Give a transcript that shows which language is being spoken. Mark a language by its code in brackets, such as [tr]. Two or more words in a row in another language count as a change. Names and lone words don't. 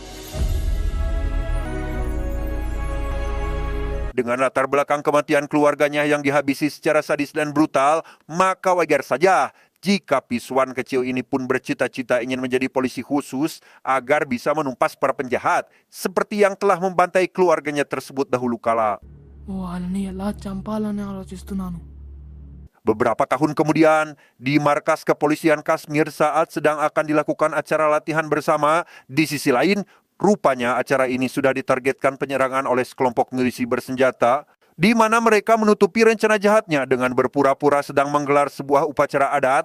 [id] Dengan latar belakang kematian keluarganya yang dihabisi secara sadis dan brutal, maka wajar saja jika Piswan kecil ini pun bercita-cita ingin menjadi polisi khusus agar bisa menumpas para penjahat, seperti yang telah membantai keluarganya tersebut dahulu kala. [te] వాళ్ళని ఎలా చంపాలని ఆలోచిస్తున్నాను. [id] Beberapa tahun kemudian, di markas kepolisian Kashmir saat sedang akan dilakukan acara latihan bersama, di sisi lain, rupanya acara ini sudah ditargetkan penyerangan oleh sekelompok milisi bersenjata, di mana mereka menutupi rencana jahatnya dengan berpura-pura sedang menggelar sebuah upacara adat.